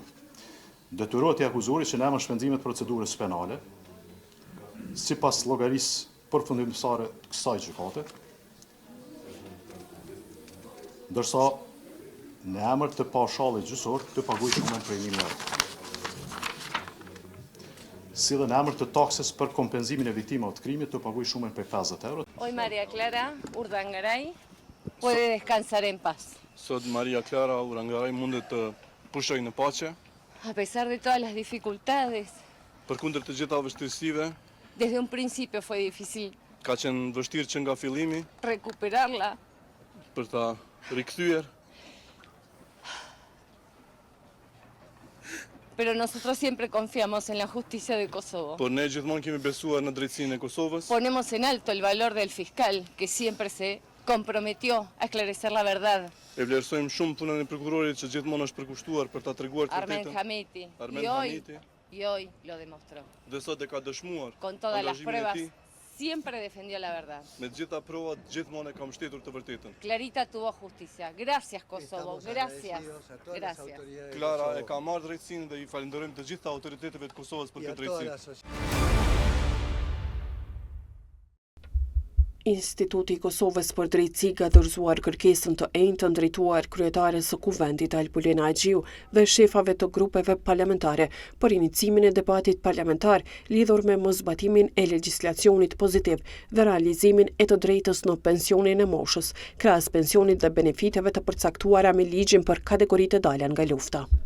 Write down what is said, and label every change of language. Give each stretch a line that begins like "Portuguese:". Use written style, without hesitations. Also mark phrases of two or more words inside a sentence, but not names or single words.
Albanian: Detyrohet i akuzuarit që në emër shpenzimet procedurës penale, sipas llogarisë përfundimtare të kësaj gjykate, ndërsa në emër të paushallit gjyqësor të paguajë shumën prej 1.000 euro. Si dhe në emër të taksës për kompenzimin e viktimave të krimit të paguajë shumën prej 50 euro.
Spanish: Hoy Maria Clara Urdangaray puede descansar en paz.
Albanian: Sot Maria Clara Urdangaray mundet të pushojë në paqe.
Spanish: A pesar de todas las dificultades.
Albanian: Përkundër të gjitha vështirësive.
Spanish: Desde un principio fue difícil.
Albanian: Ka qenë vështirë që nga fillimi.
Spanish: Recuperarla.
Albanian: Për ta rikthyer.
Spanish: pero nosotros siempre confiamos en la justicia de Kosovo.
Albanian: Por ne gjithmonë kemi besuar në drejtsinë e Kosovës.
Spanish: Ponemos en alto el valor del fiscal, que siempre se comprometió a esclarecer la verdad.
Albanian: E vlerësojmë shumë punën e prokurorit që gjithmonë është përkushtuar për ta treguar të Armen vërtetën. Hamiti. Armen
Spanish: Y hoy, Hamiti. y hoy lo demostró.
Albanian: Dhe sot e ka dëshmuar
Spanish: Con todas las
Albanian: angazhimin e
Spanish: pruebas,
Albanian: tij.
Spanish: siempre defendió la verdad.
Albanian: Me të gjitha provat gjithmonë e ka mbështetur të vërtetën.
Spanish: Clarita tuvo justicia. Gracias, Kosovo. Gracias. Gracias.
Albanian: Klara e ka marrë drejtsinë dhe i falenderojmë të gjitha autoriteteve të Kosovës për këtë drejtësi. Instituti i Kosovës për Drejtësi ka dorëzuar kërkesën të enjtë drejtuar kryetares së Kuvendit Alpulena Agjiu dhe shefave të grupeve parlamentare për inicimin e debatit parlamentar lidhur me mosbatimin e legjislacionit pozitiv dhe realizimin e të drejtës në pensionin e moshës, krahas pensionit dhe benefiteve të përcaktuara me ligjin për kategoritë e dalën nga lufta.